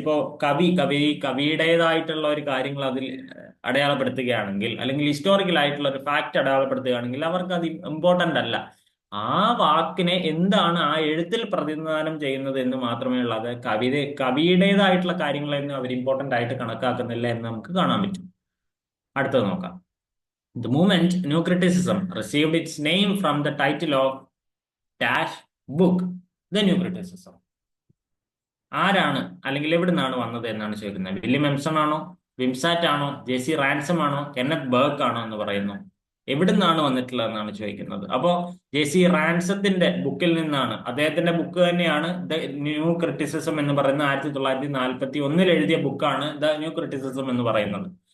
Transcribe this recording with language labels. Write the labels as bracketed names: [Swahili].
[Malayalam] ഇപ്പോ കവിയുടേതായിട്ടുള്ള ഒരു കാര്യങ്ങൾ അതിൽ അടയാളപ്പെടുത്തുകയാണെങ്കിൽ, അല്ലെങ്കിൽ ഹിസ്റ്റോറിക്കൽ ആയിട്ടുള്ള ഒരു ഫാക്ട് അടയാളപ്പെടുത്തുകയാണെങ്കിൽ അവർക്ക് അത് ഇമ്പോർട്ടന്റ് അല്ല. ആ വാക്കിനെ എന്താണ് ആ എഴുത്തിൽ പ്രതിനിധാനം ചെയ്യുന്നത് എന്ന് മാത്രമേ ഉള്ളൂ. അത് കവിയുടേതായിട്ടുള്ള കാര്യങ്ങളൊന്നും അവർ ഇമ്പോർട്ടന്റ് ആയിട്ട് കണക്കാക്കുന്നില്ല എന്ന് നമുക്ക് കാണാൻ പറ്റും. അടുത്തത് നോക്കാം. [English] The movement New Criticism received its name from the title of dash book, The New Criticism. [Malayalam] ആരാണ് അല്ലെങ്കിൽ എവിടെ നിന്നാണ് വന്നത് എന്നാണ് ചോദിക്കുന്നത്. വില്യം എംസൺ ആണോ, വിംസാറ്റ് ആണോ, ജെസി റാൻസം ആണോ, കെന്നത്ത് ബർഗ് ആണോ എന്ന് പറയുന്നു. എവിടെ നിന്നാണ് വന്നിട്ടുള്ളതെന്നാണ് ചോദിക്കുന്നത്. അപ്പോ ജെസി റാൻസത്തിന്റെ ബുക്കിൽ നിന്നാണ്. അദ്ദേഹത്തിന്റെ ബുക്ക് തന്നെയാണ് ദ ന്യൂ ക്രിറ്റിസിസം എന്ന് പറയുന്ന 1941 എഴുതിയ ബുക്കാണ് ദ ന്യൂ ക്രിറ്റിസിസം എന്ന് പറയുന്നത്.